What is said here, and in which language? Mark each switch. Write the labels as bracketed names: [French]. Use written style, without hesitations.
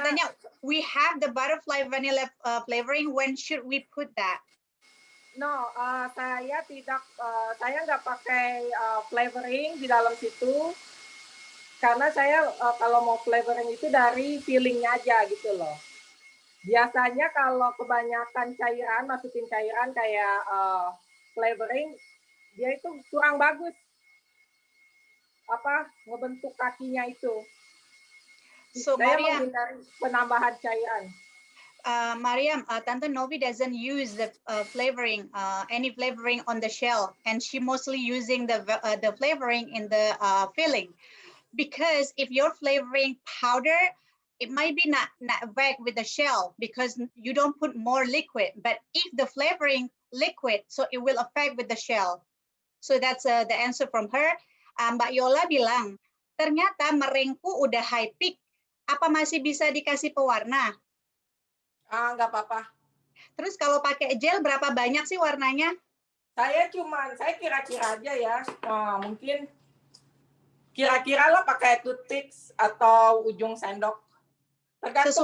[English] katanya, we have the butterfly vanilla flavoring, when should we put that? [Indonesian] No, saya tidak, saya nggak pakai flavoring di dalam situ. Karena saya kalau mau flavoring itu dari feelingnya aja gitu loh. Biasanya kalau kebanyakan cairan, masukin cairan kayak flavoring, dia itu kurang bagus. ngebentuk kakinya itu. [English] So [Indonesian] Saya Mariam, menghindari penambahan cairan. [English] Mariam, Tante Novi doesn't use the flavoring, any flavoring on the shell, and she mostly using the flavoring in the filling. Because if you're flavoring powder, it might be not back with the shell because you don't put more liquid. But if the flavoring liquid, so it will affect with the shell. So that's the answer from her. [Indonesian] Mbak Yola bilang, ternyata meringku udah high peak. Apa masih bisa dikasih pewarna? Nggak apa-apa. Terus kalau pakai gel berapa banyak sih warnanya? Saya kira-kira aja ya. Mungkin kira-kira lah pakai toothpicks atau ujung sendok. Tergantung